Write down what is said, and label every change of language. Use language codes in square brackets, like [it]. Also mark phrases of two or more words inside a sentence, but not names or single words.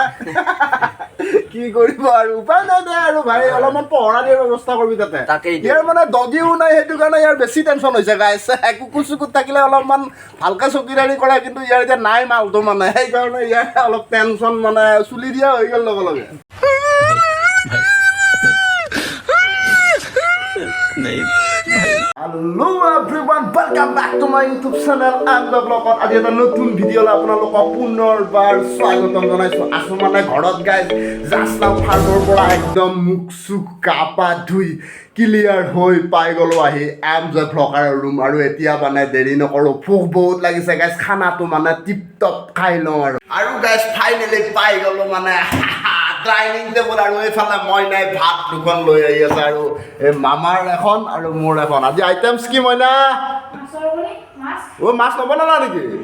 [as] কি কৰিব আৰু উপায় নাই দে আৰু ভাই, অলপমান পহৰা দিয়াৰ ব্যৱস্থা কৰিবি তাতে। ইয়াৰ মানে দগিও নাই, সেইটো কাৰণে ইয়াৰ বেছি টেনশ্যন হৈছে গাইছ। কুকুৰ চুকুৰ থাকিলে অলপমান ভালকে চকীদাৰী কৰে, কিন্তু ইয়াৰ এতিয়া নাই মালটো, মানে সেইকাৰণে ইয়াৰ অলপ টেনশ্যন, মানে চুলি দিয়া হৈ গ'ল লগে লগে। [en] Hello everyone, welcome back to my YouTube channel and the vlog. [as] আজি এটা নতুন ভিডিঅ'লৈ আপোনালোকক পুনৰবাৰ স্বাগতম জনাইছোঁ। আছোঁ মানে ঘৰত গাইজ, [en] just now [as] ফাৰ্মৰ পৰা একদম মুখ চুখ গা পা ধুই ক্লিয়াৰ হৈ পাই গ'লোঁ আহি [en] the vlogger [as] ৰুম, আৰু এতিয়া মানে দেৰি নকৰোঁ, ভোক বহুত লাগিছে গাইজ, খানাটো মানে টিপ টপ খাই লওঁ আৰু গাইজ ফাইনেলি পাই গ'লোঁ মানে [en] dining table, [as] আৰু এইফালে মইনাই ভাত দুখন লৈ আহি আছে, আৰু এই মামাৰ এখন আৰু মোৰ এখন। আজি আইটেমছ কি মইনা? মাছ নবনালা নেকি?